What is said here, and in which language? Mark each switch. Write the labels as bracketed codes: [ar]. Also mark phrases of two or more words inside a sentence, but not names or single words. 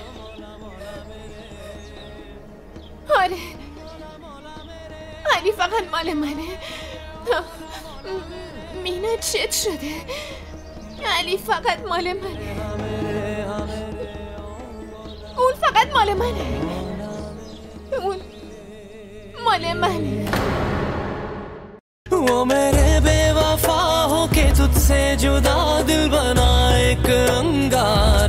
[fa] آره علی فقط مال منه. مینا چت شده؟ علی فقط مال منه. اون فقط مال منه. اون مال منه. [hi] वो मेरे बेवफा हो के तुझसे जुदा दिल बना एक अंगारा